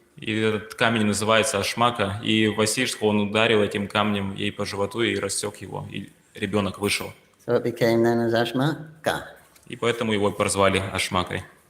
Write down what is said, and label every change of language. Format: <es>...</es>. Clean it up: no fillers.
<ru>И этот камень называется ашмака, и Васиштха, он ударил этим камнем ей по животу и рассек его, и ребенок вышел.</ru> <en>So it became known as Ashmaka.</en> <ru>И поэтому его прозвали Ашмакой.</ru>